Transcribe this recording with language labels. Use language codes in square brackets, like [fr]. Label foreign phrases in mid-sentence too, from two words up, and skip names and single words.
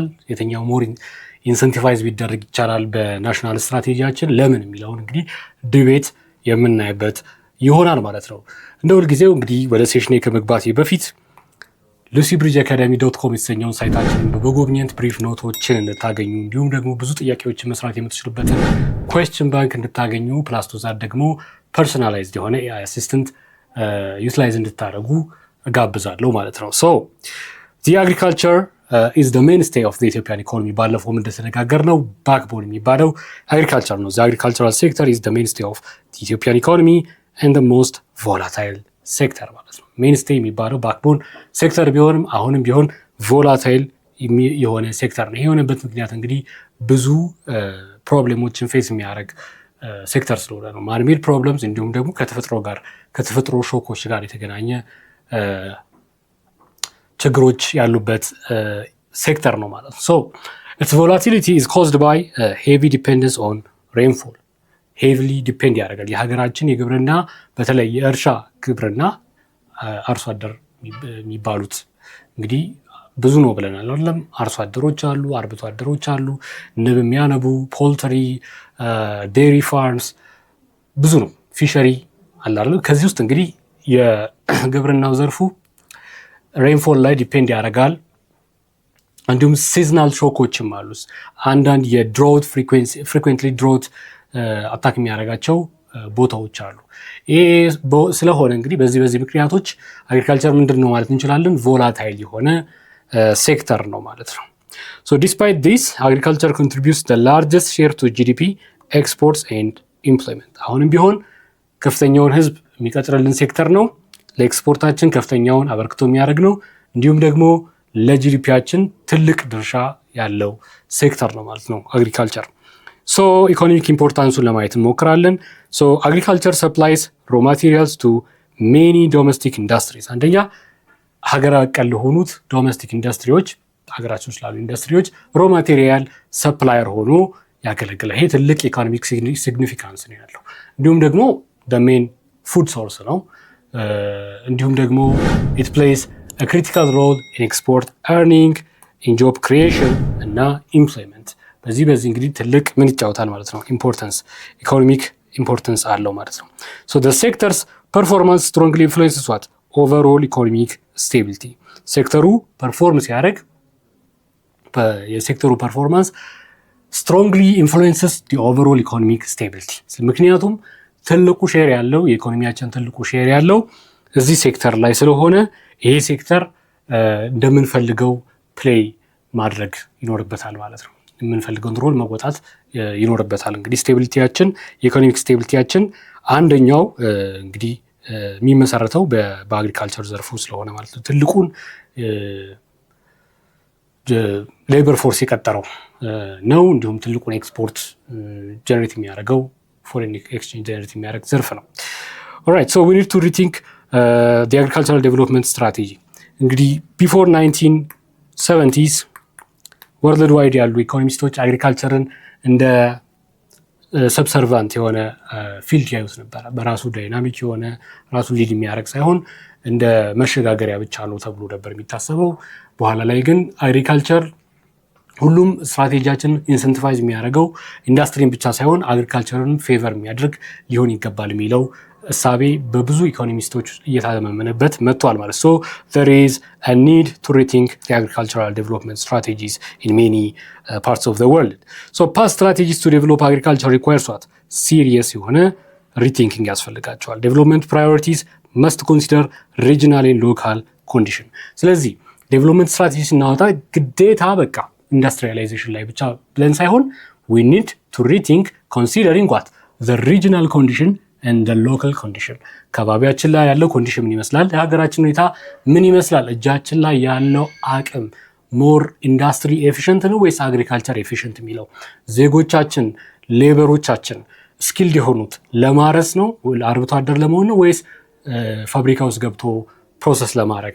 [am] የትኛው [en] more incentivize [am] ቢደረግ ይቻላል በናሽናል ስትራቴጂያችን ለምን የሚለውን እንግዲህ ዲቤት የምናይበት ይሆናል ማለት ነው። እንደ ሁልጊዜው እንግዲህ ወደ ሴሽኔ ከመግባቴ በፊት lucybridgeacademy.com የተሰኘውን ሳይታችንን በመጎብኘት ብሪፍ ኖቶችን እንድታገኙ እንዲሁም ደግሞ ብዙ ጥያቄዎችን መስራት የምትችሉበትን [en] question bank [am] እንድታገኙ [en] plus to that [am] ደግሞ ፐርሶናላይዝድ የሆነ [en] AI assistant utilize [am] እንድታደርጉ እጋብዛለሁ ማለት ነው። ሶ [en] the agriculture is the mainstay of the Ethiopian economy [am] ባለፈው እንደተነጋገርነው ባክቦን የሚባለው agriculture ነው። [en] the agricultural sector is the mainstay of the Ethiopian economy and the most volatile sector [am] ማለት ነው። mainstay የሚባለው ባክቦን ሴክተር ቢሆንም አሁንም ቢሆን volatile የሆነ ሴክተር ነው። ይሄ የሆነበት ምክንያት እንግዲህ ብዙ ፕሮብሌሞችን ፌስ የሚያደርግ ሴክተር ስለሆነ ነው። [en] manmade problems [am] እንዲሁም ደግሞ ከተፈጥሮ ሾኮች ጋር የተገናኘ ችግሮች ያሉበት ሴክተር ነው ማለት ነው። [en] so its volatility is caused by heavy dependence on rainfall heavily depend ያደርጋል [am] የሀገራችን የግብርና በተለይ የእርሻ ግብርና አርሶ አደር የሚባሉት እንግዲህ ብዙ ነው ብለናል አይደለም። አርሶ አደሮች አሉ፣ አርብቶ አደሮች አሉ፣ ንብ የሚያነቡ [en] poultry dairy farms [am] ብዙ ነው፣ ፊሸሪ አለ አይደል። ከዚህ ውስጥ እንግዲህ የግብርናው ዘርፉ ሬንፎል ላይ ዲፔንድ ያደርጋል። እንዲሁም ሲዝናል ሾኮችም አሉ። አንዳንድ የድሮት [en] frequently drought attack [am] የሚያደርጋቸው ቦታዎች አሉ። ይሄ ስለሆነ እንግዲህ በዚህ ምክንያቶች አግሪካልቸር ምንድን ነው ማለት እንችላለን? ቮላታይል የሆነ ሴክተር ነው ማለት ነው። [en] so despite this agriculture contributes the largest share to GDP exports and employment [am] አሁንም ቢሆን ከፍተኛውን ህዝብ የሚቀጥርልን ሴክተር ነው። ለኤክስፖርታችን ከፍተኛውን አበርክቶ የሚያደርግ ነው። እንዲሁም ደግሞ ለጂዲፒያችን ትልቅ ድርሻ ያለው ሴክተር ነው ማለት ነው አግሪካልቸር። ሶ ኢኮኖሚክ ኢምፖርታንሱን ለማየት እንሞክራለን። [en] so agriculture supplies raw materials to many domestic industries። [am] አንደኛ ሀገር አቀል ለሆኑት ዶሜስቲክ ኢንዱስትሪዎች፣ ሀገራችን ስላሉ ኢንዱስትሪዎች [en] raw material supplier [am] ሆኖ ያገለግላል። ይሄ ትልቅ [en] economic significance [am] ነው ያለው። እንዲሁም ደግሞ [en] main food source [am] ነው። እንዲሁም ደግሞ [en] it plays a critical role in export earning, in job creation [am] እና employment። በዚህ እንግዲህ ትልቅ ምን ይጫወታል ማለት ነው? [en] economic importance [am] አለው ማለት ነው። [en] so the sector's performance strongly influences what overall economic stability። [am] ሴክተሩ ፐርፎርም ሲያደርግ የሴክተሩ ፐርፎርማንስ [en] strongly influences the overall economic stability። [am] ምክንያቱም ትልቁ ሼር ያለው የኢኮኖሚያችን ትልቁ ሼር ያለው እዚህ ሴክተር ላይ ስለሆነ ይሄ ሴክተር እንደምንፈልገው ፕሌይ ማድረግ ይኖርበታል ማለት ነው። የምንፈልገውን ሮል መወጣት ይኖርበታል። እንግዲህ ስቴቢሊቲያችን የኢኮኖሚክ ስቴቢሊቲያችን አንደኛው እንግዲህ የሚመሰረተው በአግሪካልቸር ዘርፉ ስለሆነ ማለት ነው። ትልቁን [en] labor force [am] የቀጠረው ነው። እንዲሁም ትልቁን ኤክስፖርት ጀነሬት የሚያደርገው [en] foreign exchange [am] ጀነሬት የሚያደርግ ዘርፍ ነው። [en] alright so we need to rethink the agricultural development strategy። [am] እንግዲህ [en] before 1970s world wide [am] ያሉ ኢኮኖሚስቶች አግሪካልቸርን እንደ ሰብሰርቫንት የሆነ ፊልድ ያዩት ነበር። በራሱ ዳይናሚክ የሆነ ራሱ ሊድ የሚያደርግ ሳይሆን እንደ መሸጋገሪያ ብቻ ነው ተብሎ ነበር የሚታሰበው። በኋላ ላይ ግን አግሪካልቸር ሁሉም ስትራቴጂያችን ኢንሰንቲቫይዝ የሚያደርገው ኢንዱስትሪን ብቻ ሳይሆን አግሪካልቸርን ፌቨር የሚያደርግ ሊሆን ይገባል የሚለው እሳቤ በብዙ ኢኮኖሚስቶች እየታመመነበት መጥቷል ማለት [en] so there is a need to rethink the agricultural development strategies in many parts of the world. so past strategies to develop agriculture requires what serious [am] የሆነ rethinking ያስፈልጋቸዋል። [en] development priorities must consider regional and local condition። [am] ስለዚህ development strategy ስናወጣ ግዴታ በቃ ኢንዱስትሪያላይዜሽን ላይ ብቻ ብለን ሳይሆን [en] we need to rethink considering what the regional condition and the local condition። [am] ከባቢያችን ላይ ያለው ኮንዲሽን ምን ይመስላል? የሀገራችን ሁኔታ ምን ይመስላል? እጃችን ላይ ያለው አቅም [en] more industry efficient [am] ነው ወይስ [en] agriculture efficient [am] የሚለው ዜጎቻችን ሌበሮቻችን ስኪልድ የሆኑት ለማረስ ነው፣ አርብቶ አደር ለመሆን ነው ወይስ ፋብሪካ ውስጥ ገብቶ ፕሮሰስ ለማድረግ?